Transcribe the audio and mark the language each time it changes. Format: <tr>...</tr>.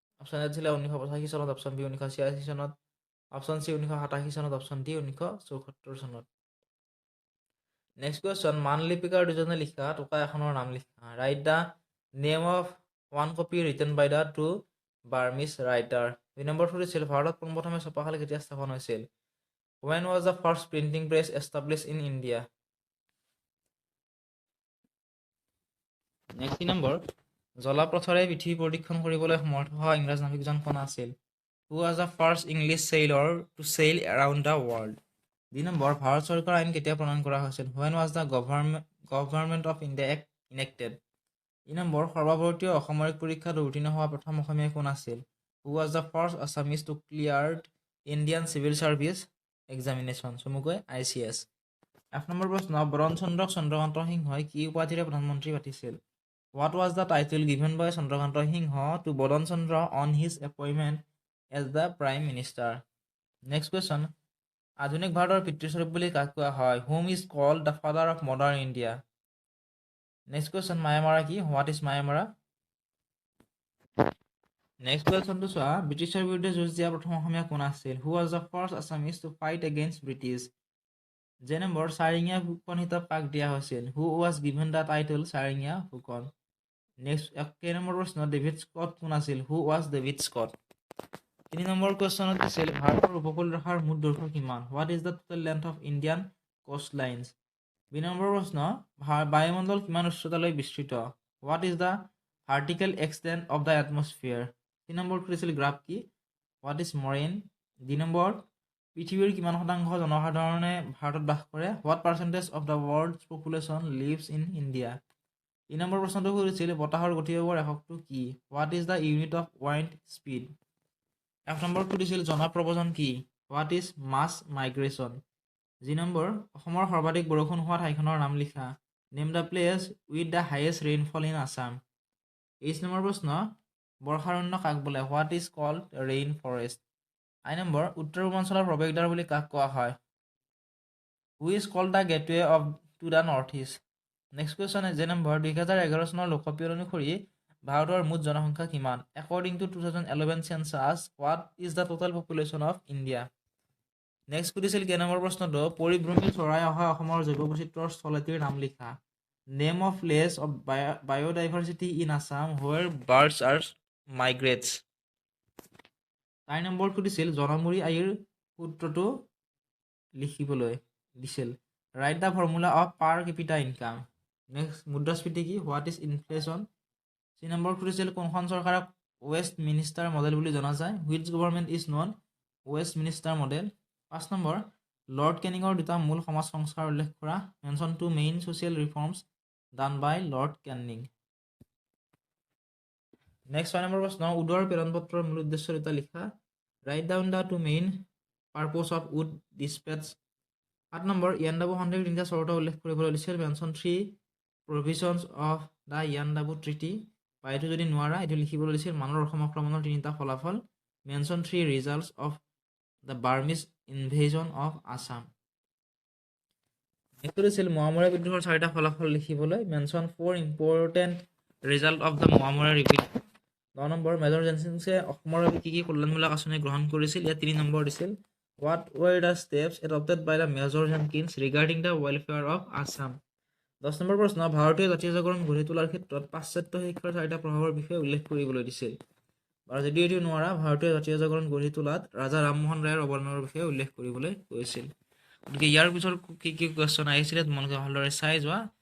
<as>Option A দিছিলে 1985 চনত, option B 1986 চনত, অপশ্যন চি 1987 চনত, অপশ্যন ডি 1974 চনত। নেক্সট কুৱেশ্যন, মানলিপিকাৰ দুজনে লিখা টোকা এখনৰ নাম লিখা।</as> <en>Write the name of one copy written by the two Burmese writer.</en> <as>2 number সুধিছিল ভাৰতত পোনপ্ৰথমে ছপাশালী কেতিয়া স্থাপন হৈছিল?</as> <en>When was the first printing press established in India?</en> <as>Next number, জলপথৰে পৃথিৱী পৰিদৰ্শন কৰিবলৈ সমৰ্থ হোৱা ইংৰাজ নাবিকজন কোন আছিল?</as> <en>Who was the first English sailor to sail around the world?</en> <as>2 number, Bharat চৰকাৰ আইন কেতিয়া প্ৰণয়ন কৰা হৈছিল?</as> <en>When was the Government of India Act enacted?</en> <as>3 number, সৰ্বভাৰতীয় অসামৰিক পৰীক্ষাত উত্তীৰ্ণ হোৱা প্ৰথম অসমীয়া কোন আছিল?</as> <en>Who was the first Assamese to clear Indian Civil Service Examination?</en> <as>চমুকৈ ICS। 1 নম্বৰ প্ৰশ্ন, বৰণ চন্দ্ৰকান্ত সিংহই কি উপাধিৰে প্ৰধানমন্ত্ৰী পাতিছিল?</as> <en>What was the title given by Chandrakanta Singha to Bodhan Chandra on his appointment as the Prime Minister? Next question,</en> <as>আধুনিক ভাৰতৰ পিতৃস্বৰূপ বুলি কাক কোৱা হয়?</as> <en>Whom is called the father of modern India? Next question,</en> <as>মায়ামাৰা কি?</as> <en>What is Mayamara? Next question to</en> <as>চোৱা, ব্ৰিটিছৰ বিৰুদ্ধে যুঁজ দিয়া প্ৰথম অসমীয়া কোন আছিল?</as> <en>Who was the first Assamese to fight against British?</en> <as>যে নম্বৰ, চাৰিঙীয়া ফুকন হিতাপ কাক দিয়া হৈছিল?</as> <en>Who was given the title Saringia Phukan?</en> <as>Next 1 number প্ৰশ্ন, ডেভিড স্কট কোন আছিল?</as> <en>Who was David Scott?</en> <as>3 number কুৱেশ্যনত আছিল ভাৰতৰ উপকূল ৰেখাৰ মুঠ দৈৰ্ঘ্য কিমান?</as> <en>What is the total length of Indian coastlines?</en> <as>2 number প্ৰশ্ন, বায়ুমণ্ডল কিমান উচ্চতালৈ বিস্তৃত?</as> <en>What is the vertical extent of the atmosphere?</en> <as>3 number আছিল গ্ৰাফ কি?</as> <en>What is moraine?</en> <as>2 নম্বৰ, পৃথিৱীৰ কিমান শতাংশ জনসাধাৰণে ভাৰতত বাস কৰে?</as> <en>What percentage of the world's population lives in India?</en> <as>3 number প্ৰশ্নটো সুধিছিল বতাহৰ গতিবেগৰ এককটো কি?</as> <en>What is the unit of wind speed?</en> <as>1 number সুধিছিল জনপ্ৰব্ৰজন কি?</as> <en>What is mass migration?</en> <as>2 number, অসমৰ সৰ্বাধিক বৰষুণ হোৱা ঠাইখনৰ নাম লিখা।</as> <en>Name the place with the highest rainfall in Assam.</en> <as>23 number প্ৰশ্ন, বৰ্ষাৰণ্য কাক বোলে?</as> <en>What is called rain forest?</en> <as>8 number, উত্তৰ পূৰ্বাঞ্চলৰ প্ৰৱেশদ্বাৰ বুলি কাক কোৱা হয়?</as> <en>Who is called the gateway to the northeast?</en> <as>Next question, যে নম্বৰ, 2011 চনৰ লোকপিয়ল অনুসৰি ভাৰতৰ মুঠ জনসংখ্যা কিমান?</as> <en>According to 2011 census, what is the total population of India?</en> <as>Next সুধিছিল কে নম্বৰ প্ৰশ্নটো, পৰিভ্ৰমী চৰাই অহা অসমৰ জৈৱ বৈচিত্ৰ্যৰ স্থলীটিৰ নাম লিখা।</as> <en>Name of place of biodiversity in Assam where birds are migrates.</en> <as>4 number সুধিছিল জনমুৰি আয়ৰ সূত্ৰটো লিখিবলৈ দিছিল।</as> <en>Write the formula of per capita income.</en> <as>Next, মুদ্ৰাস্ফীতি কি?</as> <en>What is inflation?</en> <as>3 নম্বৰ সুধিছিল কোনখন চৰকাৰক ৱেষ্টমিনিষ্টাৰ মডেল বুলি জনা যায়?</as> <en>Which government is known Westminster model?</en> <as>5 number, lord কেনিঙৰ দুটা মূল সমাজ সংস্কাৰ উল্লেখ কৰা।</as> <en>Mention two main social reforms done by Lord Canning.</en> <as>Next 6 number প্ৰশ্ন, উডৰ প্ৰেৰণ পত্ৰৰ মূল উদ্দেশ্য দুটা লিখা।</as> <en>Write down the two main purpose of wood dispatch.</en> <as>8 number, Yandabo সন্ধিৰ তিনিটা চৰ্ত উল্লেখ কৰিবলৈ দিছিল।</as> <en>Mention three provisions of the Yandabo treaty.</en> <as>বা এইটো যদি নোৱাৰা এইটো লিখিবলৈ দিছিল মানৰ অসম আক্ৰমণৰ তিনিটা ফলাফল।</as> <en>Mention three results of the Burmese invasion of Assam.</en> <as>এইটো দিছিল মোৱামৰীয়া বিদ্ৰোহৰ 4টা ফলাফল লিখিবলৈ।</as> <en>Mention four important result of the Moamoria repeat.</en> <as>9 number, major জেনকিন্সে অসমৰ বাবে কি কল্যাণমূলক আঁচনি গ্ৰহণ কৰিছিল? ইয়াত 3 নম্বৰ দিছিল।</as> <en>What were the steps adopted by the Major Jenkins regarding the welfare of Assam?</en> <as>10 number প্ৰশ্ন, ভাৰতীয় জাতীয় জাগৰণ গঢ়ি তোলাৰ ক্ষেত্ৰত পাশ্চাত্য শিক্ষাৰ 4টা প্ৰভাৱৰ বিষয়ে উল্লেখ কৰিবলৈ দিছিল। আৰু যদি এইটো নোৱাৰা ভাৰতীয় জাতীয় জাগৰণ গঢ়ি তোলাত ৰাজা ৰামমোহন ৰায়ৰ অৱদানৰ বিষয়ে উল্লেখ কৰিবলৈ কৈছিল। গতিকে ইয়াৰ পিছত কি কি কুৱেশ্যন আহিছিলে তোমালোকে ভালদৰে চাই যোৱা।</as>